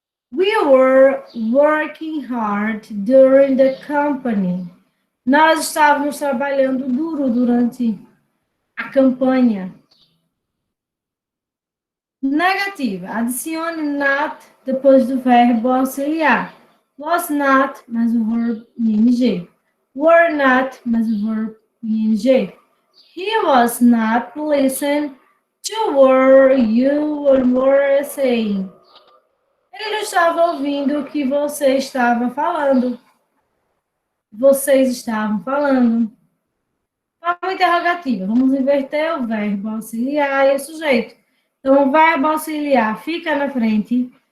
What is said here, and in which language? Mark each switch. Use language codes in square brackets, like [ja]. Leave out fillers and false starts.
[en] We were working hard during the company. [pt] Nós estávamos trabalhando duro durante a campanha. Negativa. Adicione not depois do verbo auxiliar. Was not, mais o verbo ing. Were not, mais o verbo ing. [en] He was not listening to what you were saying. [pt] Ele não estava ouvindo o que você estava falando. Vocês estavam falando. Forma interrogativa. Vamos inverter o verbo auxiliar e o sujeito. Então, o verbo auxiliar fica na frente.